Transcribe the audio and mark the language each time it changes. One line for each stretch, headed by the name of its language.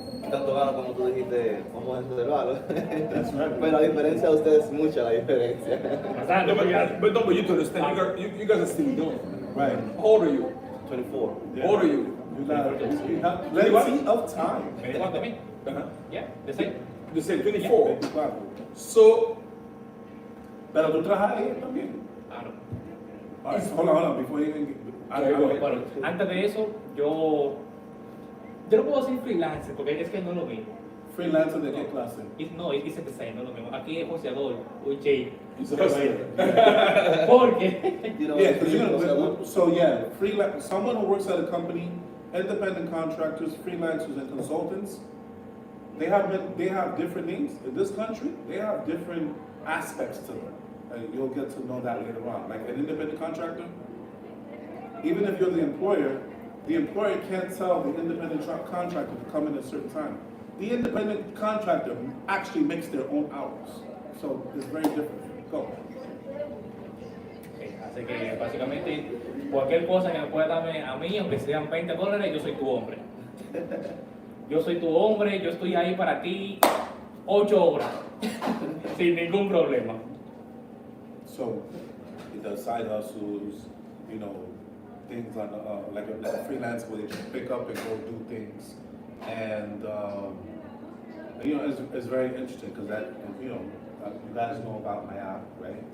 Spanish: tanto gano como tú dijiste, como reservarlo.
English: That's right.
Spanish: Pero a diferencia de ustedes, mucha la diferencia. Bastante, porque ya-
English: But no, but you have to understand, you guys are still young. Right. How old are you? 24. How old are you? You have plenty of time.
Spanish: ¿Me dijo a mí? Uh-huh. ¿Ya? ¿De seis?
English: You say 24. 24. So,
Spanish: Pero tú trabajas ahí también. Ah, no.
English: All right, so hold on, before you even get...
Spanish: Bueno, antes de eso, yo no puedo decir freelancer porque es que no es lo mismo. Freelancer de qué clase? No,
English: it's the same,
Spanish: no es lo mismo. Aquí es joseador, un J.
English: It's hustler.
Spanish: Porque,
English: You know, Yeah, because you
Spanish: o sea,
English: know, so yeah, freelance, someone who works at a company, independent contractors, freelancers and consultants, they have different names. In this country, they have different aspects to them. And you'll get to know that later on. Like an independent contractor, even if you're the employer can't tell the independent contractor to come in at a certain time. The independent contractor actually makes their own hours. So it's very different. Go.
Spanish: así que básicamente cualquier cosa que me pueda darme a mí, aunque sean $20, yo soy tu hombre. Yo soy tu hombre, yo estoy ahí para ti 8 horas, sin ningún problema.
English: So, the side hustles, you know, things on like a freelance where they just pick up and go do things, and you know, it's very interesting because that, you know, you guys know about my app, right?